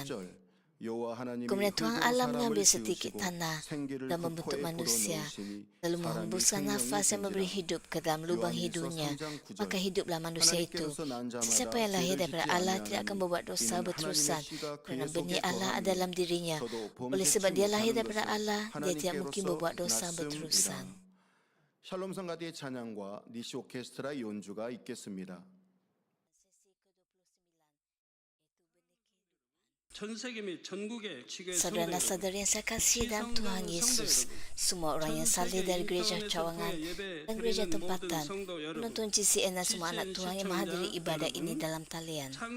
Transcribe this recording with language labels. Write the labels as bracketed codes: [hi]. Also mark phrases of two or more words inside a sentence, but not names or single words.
[ms] Kemudian Tuhan Allah mengambil sedikit tanah dan membentuk manusia, lalu menghembuskan nafas yang memberi hidup ke dalam lubang hidungnya. Maka hiduplah manusia itu. Sesiapa yang lahir daripada Allah tidak akan berbuat dosa berterusan, kerana benih Allah ada dalam dirinya. Oleh sebab dia lahir daripada Allah, dia tidak mungkin berbuat dosa berterusan. [ko] 샬롬 성가대의 찬양과 니시 오케스트라의 연주가 있겠습니다. [ms] Saudara-saudari yang saya kasih dalam Tuhan Yesus, semua orang yang saleh dari gereja cawangan dan gereja tempatan, penonton GCN dan semua anak Tuhan yang menghadiri ibadah ini dalam talian.